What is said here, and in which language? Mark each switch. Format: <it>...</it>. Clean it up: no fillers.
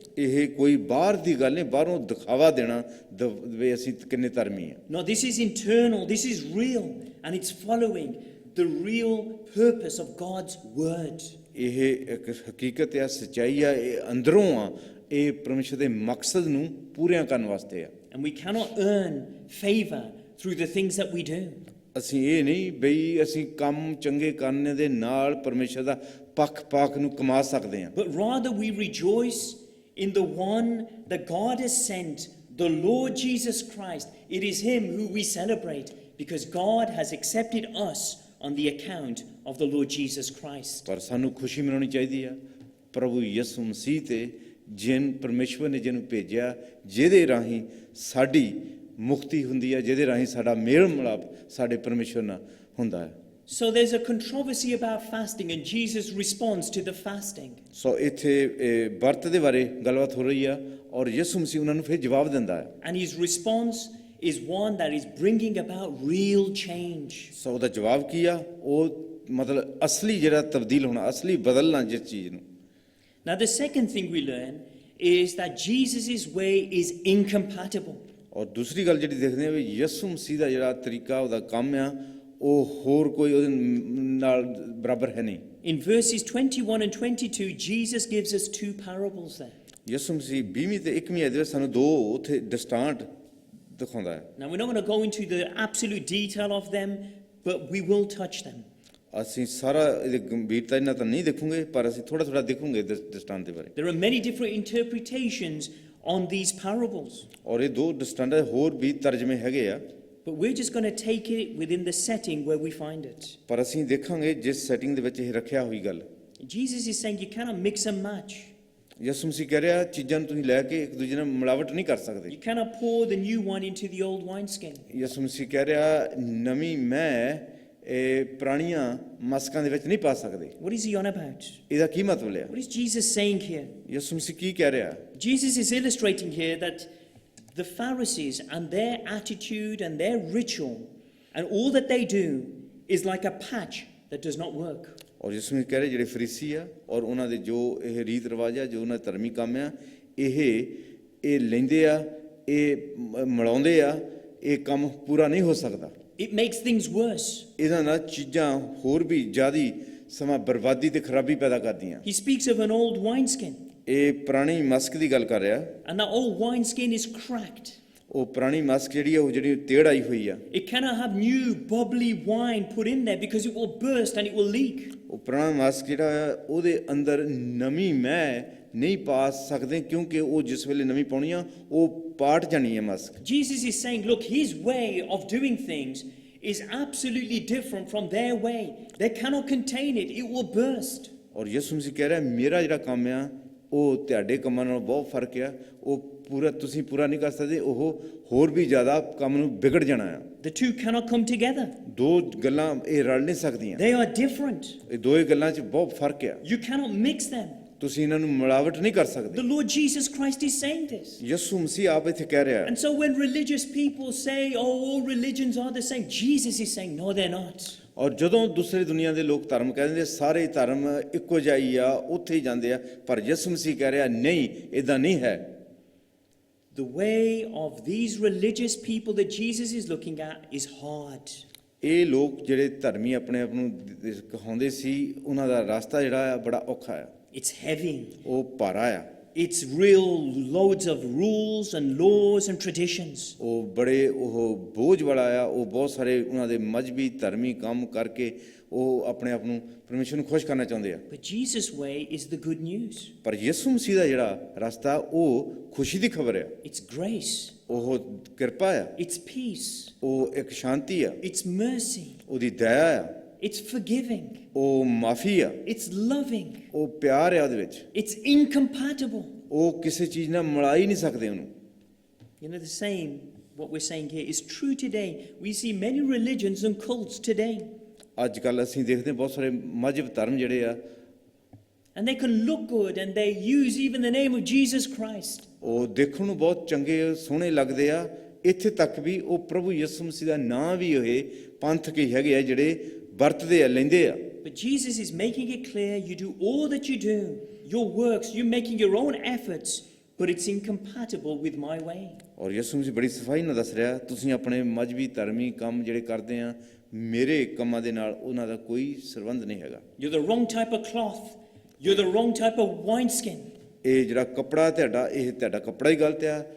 <pa>ਇਹ ਕੋਈ ਬਾਹਰ ਦੀ ਗੱਲ ਨਹੀਂ ਬਾਹਰੋਂ ਦਿਖਾਵਾ ਦੇਣਾ ਵੀ ਅਸੀਂ ਕਿੰਨੇ ਧਰਮੀ ਆ</pa> <en>No, this is internal, this is real, and it's following the real purpose of God's word.</en> <pa>ਇਹ ਇੱਕ ਹਕੀਕਤ ਆ ਸੱਚਾਈ ਆ ਇਹ ਅੰਦਰੋਂ ਆ ਇਹ ਪਰਮੇਸ਼ਰ ਦੇ ਮਕਸਦ ਨੂੰ ਪੂਰੀਆਂ ਕਰਨ ਵਾਸਤੇ ਆ</pa> <en>And we cannot earn favor through the things that we do.</en> <pa>ਅਸੀਂ ਇਹ ਨਹੀਂ ਬਈ ਅਸੀਂ ਕੰਮ ਚੰਗੇ ਕਰਨ ਦੇ ਨਾਲ ਪਰਮੇਸ਼ਰ ਦਾ ਪੱਖ ਨੂੰ ਕਮਾ ਸਕਦੇ ਹਾਂ</pa> <en>But rather we rejoice in the one that God has sent, the Lord Jesus Christ. It is him who we celebrate because God has accepted us on the account of the Lord Jesus Christ.</en> <pa>ਪਰ ਸਾਨੂੰ ਖੁਸ਼ੀ ਮਨਾਉਣੀ ਚਾਹੀਦੀ ਆ ਪ੍ਰਭੂ ਯਿਸੂ ਮਸੀਹ ਤੇ ਜਿਨ ਪਰਮੇਸ਼ਵਰ ਨੇ ਜਿਹਨੂੰ ਭੇਜਿਆ ਜਿਹਦੇ ਰਾਹੀਂ ਸਾਡੀ ਮੁਕਤੀ ਹੁੰਦੀ ਹੈ ਜਿਹਦੇ ਰਾਹੀਂ ਸਾਡਾ ਮੇਲ ਮਿਲਾਪ ਸਾਡੇ ਪਰਮੇਸ਼ਵਰ ਨਾਲ ਹੁੰਦਾ ਹੈ</pa> <en>So there's a controversy about fasting and Jesus responds to the fasting.</en> <pa>ਸੋ ਇੱਥੇ ਵਰਤ ਦੇ ਬਾਰੇ ਗੱਲਬਾਤ ਹੋ ਰਹੀ ਆ ਔਰ ਯਿਸੂ ਮਸੀਹ ਉਹਨਾਂ ਨੂੰ ਫਿਰ ਜਵਾਬ ਦਿੰਦਾ ਹੈ</pa> <en>And his response is one that is bringing about real change.</en> <pa>ਸੋ ਉਹਦਾ ਜਵਾਬ ਕੀ ਆ ਉਹ ਮਤਲਬ ਅਸਲੀ ਜਿਹੜਾ ਤਬਦੀਲ ਹੋਣਾ ਅਸਲੀ ਬਦਲਣਾ ਜਿਸ ਚੀਜ਼ ਨੂੰ</pa> <en>Now the second thing we learn is that Jesus' way is incompatible.</en> <pa>ਔਰ ਦੂਸਰੀ ਗੱਲ ਜਿਹੜੀ ਦੇਖਦੇ ਆ ਵੀ ਯਿਸੂ ਮਸੀਹ ਦਾ ਜਿਹੜਾ ਤਰੀਕਾ ਉਹਦਾ ਕੰਮ ਆ ਉਹ ਹੋਰ ਕੋਈ ਉਹਦੇ ਨਾਲ ਬਰਾਬਰ ਹੈ ਨਹੀਂ</pa> <en>In verses 21 and 22, Jesus gives us two parables there.</en> <pa>ਯਿਸੂ ਮਸੀਹ 20ਵੀਂ ਤੇ 21ਵੀਂ ਅਧਿਆਇ ਵਿੱਚ ਸਾਨੂੰ ਦੋ ਉੱਥੇ ਦ੍ਰਿਸ਼ਟਾਂਤ ਦਿਖਾਉਂਦਾ ਹੈ</pa> <en>Now we're not going to go into the absolute detail of them, but we will touch them.</en> <pa>ਅਸੀਂ ਸਾਰਾ ਇਹਦੀ ਗੰਭੀਰਤਾ ਇਹਨਾਂ ਤਾਂ ਨਹੀਂ ਦੇਖੂਗੇ ਪਰ ਅਸੀਂ ਥੋੜਾ ਦੇਖੂਗੇ ਦ੍ਰਿਸ਼ਟਾਂਤ ਦੇ ਬਾਰੇ</pa> <en>There are many different interpretations on these parables.</en> <pa>ਔਰ ਇਹ ਦੋ ਦ੍ਰਿਸ਼ਟਾਂਤ ਹੋਰ ਵੀ ਤਰਜਮੇ ਹੈਗੇ ਆ</pa> <en>but we're just going to take it within the setting where we find it.</en> <pa>ਪਰ ਅਸੀਂ ਦੇਖਾਂਗੇ ਜਿਸ ਸੈਟਿੰਗ ਦੇ ਵਿੱਚ ਇਹ ਰੱਖਿਆ ਹੋਈ ਗੱਲ।</pa> <en>Jesus is saying you cannot mix and match.</en> <pa>ਯਿਸੂ ਮਸੀਹ ਕਹਿ ਰਿਹਾ ਚੀਜ਼ਾਂ ਨੂੰ ਤੁਸੀਂ ਲੈ ਕੇ ਇੱਕ ਦੂਜੇ ਨਾਲ ਮਿਲਾਵਟ ਨਹੀਂ ਕਰ ਸਕਦੇ।</pa> <en>You cannot pour the new wine into the old wineskin.</en> <pa>ਯਿਸੂ ਮਸੀਹ ਕਹਿ ਰਿਹਾ ਨਵੀਂ ਮੈਂ ਇਹ ਪੁਰਾਣੀਆਂ ਮਸਕਾਂ ਦੇ ਵਿੱਚ ਨਹੀਂ ਪਾ ਸਕਦੇ।</pa> <en>What is he on about?</en> <pa>ਇਹਦਾ ਕੀ ਮਤਲਬ ਲਿਆ?</pa> <en>What is Jesus saying here?</en> <pa>ਯਿਸੂ ਮਸੀਹ ਕੀ ਕਹਿ ਰਿਹਾ?</pa> <en>Jesus is illustrating here that the Pharisees and their attitude and their ritual and all that they do is like a patch that does not work.</en> <pa>ਔਰ ਯਿਸੂ ਮਸੀਹ ਕਹਿ ਰਹੇ ਜਿਹੜੇ ਫਰੀਸੀ ਆ ਔਰ ਉਹਨਾਂ ਦੇ ਜੋ ਇਹ ਰੀਤ ਰਿਵਾਜ ਆ ਜੋ ਉਹਨਾਂ ਦੇ ਧਰਮੀ ਕੰਮ ਆ ਇਹ ਲੈਂਦੇ ਆ ਇਹ ਮਿਲਾਉਂਦੇ ਆ ਇਹ ਕੰਮ ਪੂਰਾ ਨਹੀਂ ਹੋ ਸਕਦਾ।</pa> <en>It makes things worse.</en> <pa>ਇਹਦਾ ਨਾਲ ਚੀਜ਼ਾਂ ਹੋਰ ਵੀ ਜ਼ਿਆਦਾ ਸਮਾਂ ਬਰਬਾਦੀ ਤੇ ਖਰਾਬੀ ਪੈਦਾ ਕਰਦੀਆਂ।</pa> <en>He speaks of an old wineskin,</en> <pa>ਇਹ ਪੁਰਾਣੀ ਮਸਕ ਦੀ ਗੱਲ ਕਰ ਰਿਹਾ।</pa> <en>and that old wineskin is cracked.</en> <pa>ਉਹ ਪੁਰਾਣੀ ਮਸਕ ਜਿਹੜੀ ਆ ਉਹ ਜਿਹੜੀ ਤੇੜ ਆਈ ਹੋਈ ਆ।</pa> <en>It cannot have new bubbly wine put in there because it will burst and it will leak.</en> <pa>ਉਹ ਪੁਰਾਣਾ ਮਸਕ ਜਿਹੜਾ ਆ ਉਹਦੇ ਅੰਦਰ ਨਵੀਂ ਮੈਂ ਨਹੀਂ ਪਾ ਸਕਦੇ ਕਿਉਂਕਿ ਉਹ ਜਿਸ ਵੇਲੇ ਨਵੀਂ ਪਾਉਣੀ ਆ ਉਹ ਪਾਟ ਜਾਣੀ ਹੈ Musk.</pa> <en>Jesus is saying, look, his way of doing things is absolutely different from their way. They cannot contain it. It will burst.</en> <pa>ਔਰ ਯਿਸੂ ਮਸੀਹ ਕਹਿ ਰਿਹਾ ਮੇਰਾ ਜਿਹੜਾ ਕੰਮ ਆ ਉਹ ਤੁਹਾਡੇ ਕੰਮਾਂ ਨਾਲੋਂ ਬਹੁਤ ਫਰਕ ਆ। ਉਹ ਪੂਰਾ ਤੁਸੀਂ ਪੂਰਾ ਨਹੀਂ ਕਰ ਸਕਦੇ। ਉਹ ਹੋਰ ਵੀ ਜ਼ਿਆਦਾ ਕੰਮ ਨੂੰ ਵਿਗੜ ਜਾਣਾ ਆ।</pa> <en>The two cannot come together.</en> <pa>ਦੋ ਗੱਲਾਂ ਇਹ ਰਲ ਨਹੀਂ ਸਕਦੀਆਂ।</pa> <en>They are different.</en> <pa>ਇਹ ਦੋਏ ਗੱਲਾਂ 'ਚ ਬਹੁਤ ਫਰਕ ਆ।</pa> <en>You cannot mix them.</en> <pa>ਤੁਸੀਂ ਇਹਨਾਂ ਨੂੰ ਮਿਲਾਵਟ ਨਹੀਂ ਕਰ</pa> <en>The</en> <pa>ਸਕਦੇ।</pa> <en>Lord Jesus Christ is saying this.</en> <pa>ਯਿਸੂ ਮਸੀਹ ਆਪ ਇੱਥੇ ਕਹਿ ਰਿਹਾ।</pa> <en>And so when religious people say, oh, all religions are the same, Jesus is saying, no, they're not.</en> <pa>ਔਰ ਜਦੋਂ ਦੂਸਰੀ ਦੁਨੀਆ ਦੇ ਲੋਕ ਧਰਮ ਕਹਿੰਦੇ ਸਾਰੇ ਧਰਮ ਇੱਕੋ ਜਿਹਾ ਹੀ ਆ ਉੱਥੇ ਹੀ ਜਾਂਦੇ ਆ ਪਰ ਯਿਸੂ ਮਸੀਹ ਕਹਿ ਰਿਹਾ ਨਹੀਂ ਇਦਾਂ ਨਹੀਂ ਹੈ।</pa> <en>The way of these religious people that Jesus is looking at is hard.</en> <pa>ਇਹ ਲੋਕ ਜਿਹੜੇ ਧਰਮੀ ਆਪਣੇ ਆਪ ਨੂੰ ਕਹਾਉਂਦੇ ਸੀ ਉਹਨਾਂ ਦਾ ਰਸਤਾ ਜਿਹੜਾ ਆ ਬੜਾ ਔਖਾ ਆ।</pa> <en>It's heavy.</en> <pa>ਉਹ ਭਾਰਾ ਆ।</pa> <en>It's real loads of rules and laws and traditions.</en> <pa>ਉਹ ਬੜੇ ਉਹ ਬੋਝ ਵਾਲਾ ਆ। ਉਹ ਬਹੁਤ ਸਾਰੇ ਉਹਨਾਂ ਦੇ ਮਜ਼ਬੀ ਧਰਮੀ ਕੰਮ ਕਰਕੇ ਉਹ ਆਪਣੇ ਆਪ ਨੂੰ ਪਰਮੇਸ਼ਰ ਨੂੰ ਖੁਸ਼ ਕਰਨਾ ਚਾਹੁੰਦੇ ਆ।</pa> <en>But Jesus' way is the good news.</en> <pa>ਪਰ ਯਿਸੂ ਮਸੀਹ ਦਾ ਜਿਹੜਾ ਰਸਤਾ ਉਹ ਖੁਸ਼ੀ ਦੀ ਖਬਰ ਆ।</pa> <en>It's grace.</en> <pa>ਉਹ ਕਿਰਪਾ ਆ।</pa> <en>It's peace.</en> <pa>ਉਹ ਇੱਕ ਸ਼ਾਂਤੀ ਆ।</pa> <en>It's mercy.</en> <pa>ਉਹਦੀ ਦਇਆ ਆ।</pa> <en>It's forgiving.</en> <pa>ਉਹ ਮਾਫੀ ਆ।</pa> <en>It's loving.</en> <pa>ਉਹ ਪਿਆਰ ਆ ਉਹਦੇ ਵਿੱਚ।</pa> <en>It's incompatible.</en> <pa>ਉਹ ਕਿਸੇ ਚੀਜ਼ ਨਾਲ ਮਿਲਾ ਹੀ ਨਹੀਂ ਸਕਦੇ ਉਹਨੂੰ।</pa> <en>You know, the same, what we're saying here is true today. We see many religions and cults today.</en> <pa>ਅੱਜ ਕੱਲ੍ਹ ਅਸੀਂ ਦੇਖਦੇ ਹਾਂ ਬਹੁਤ ਸਾਰੇ ਮਜ਼ਹਬ ਧਰਮ ਜਿਹੜੇ ਆ</pa> <en>And they can look good and they use even the name of Jesus Christ.</en> <pa>ਉਹ ਦੇਖਣ ਨੂੰ ਬਹੁਤ ਚੰਗੇ ਸੋਹਣੇ ਲੱਗਦੇ ਆ। ਇੱਥੇ ਤੱਕ ਵੀ ਉਹ ਪ੍ਰਭੂ ਯਿਸੂ ਮਸੀਹ ਦਾ ਨਾਂ ਵੀ ਹੋਏ ਪੰਥਕ ਹੀ ਹੈਗੇ ਆ ਜਿਹੜੇ ਵਰਤਦੇ ਆ ਲੈਂਦੇ ਆ।</pa> <en>But Jesus is making it clear you do all that you do, your works, you're making your own efforts, but it's incompatible with my way.</en> <pa>ਔਰ ਯਿਸੂ ਮਸੀਹ ਬੜੀ ਸਫਾਈ ਨਾਲ ਦੱਸ ਰਿਹਾ ਤੁਸੀਂ ਆਪਣੇ ਮਜ਼ਬੀ ਧਰਮੀ ਕੰਮ ਜਿਹੜੇ ਕਰਦੇ ਆ ਮੇਰੇ ਕੰਮਾਂ ਦੇ ਨਾਲ ਉਹਨਾਂ ਦਾ ਕੋਈ ਸੰਬੰਧ ਨਹੀਂ ਹੈਗਾ।</pa> <en>You're the wrong type of cloth. You're the wrong type of wineskin.</en> <pa>ਇਹ ਜਿਹੜਾ ਕੱਪੜਾ ਤੁਹਾਡਾ ਇਹ ਤੁਹਾਡਾ ਕੱਪੜਾ ਹੀ ਗਲਤ ਆ।</pa>